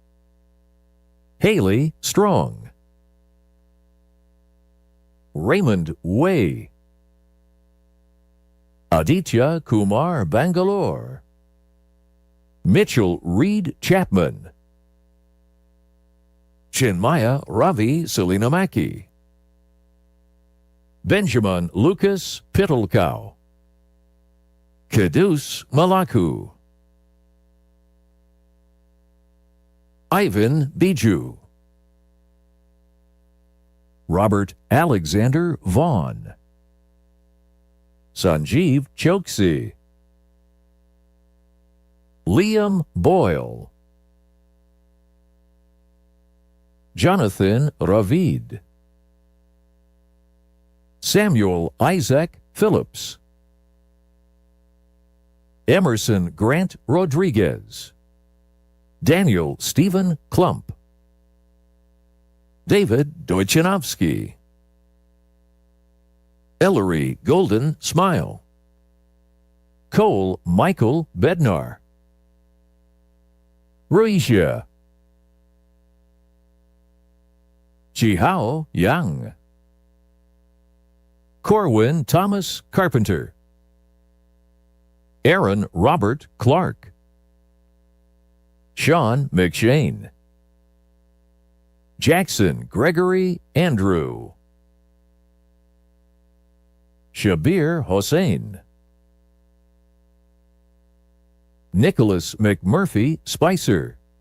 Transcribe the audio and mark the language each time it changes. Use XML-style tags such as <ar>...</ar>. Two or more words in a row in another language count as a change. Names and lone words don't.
<en>Haley Strong. Raymond Way. Aditya Kumar Bangalore. Mitchell Reed Chapman. Chinmaya Ravi Selinamaki. Benjamin Lucas Pittelkow. Kadus Malaku. Ivan Biju, Robert Alexander Vaughn, Sanjeev Choksi, Liam Boyle, Jonathan Ravid, Samuel Isaac Phillips, Emerson Grant Rodriguez, Daniel Stephen Klump, David Deutschenovsky, Ellery Golden Smile, Cole Michael Bednar, Ruisha, Chihao Yang, Corwin Thomas Carpenter, Aaron Robert Clark, Sean McShane, Jackson Gregory Andrew, Shabir Hossein, Nicholas McMurphy Spicer,</en>